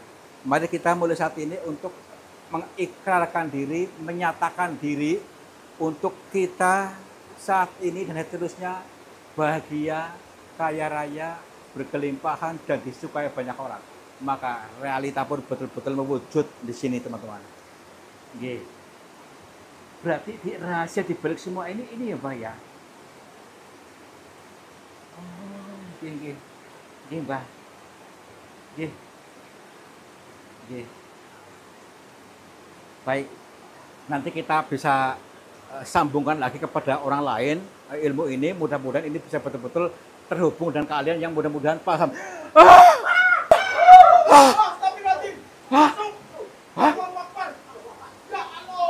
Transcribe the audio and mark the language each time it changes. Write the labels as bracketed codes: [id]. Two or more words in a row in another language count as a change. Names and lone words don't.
[id] Mari kita mulai saat ini untuk mengikrarkan diri, menyatakan diri untuk kita saat ini dan seterusnya bahagia, kaya raya, berkelimpahan dan disukai banyak orang. Maka realita pun betul-betul mewujud di sini teman-teman. Nggih. Berarti rahasia di balik semua ini ya Pak ya. Oh, nggih. [jv] Nggih, Mbah. Nggih. Nggih. [id] Baik. Nanti kita bisa sambungkan lagi kepada orang lain ilmu ini, mudah-mudahan ini bisa betul-betul terhubung dengan kalian yang mudah-mudahan paham. Astagfirullahaladzim. [ar] Allahu Akbar. Ya Allah.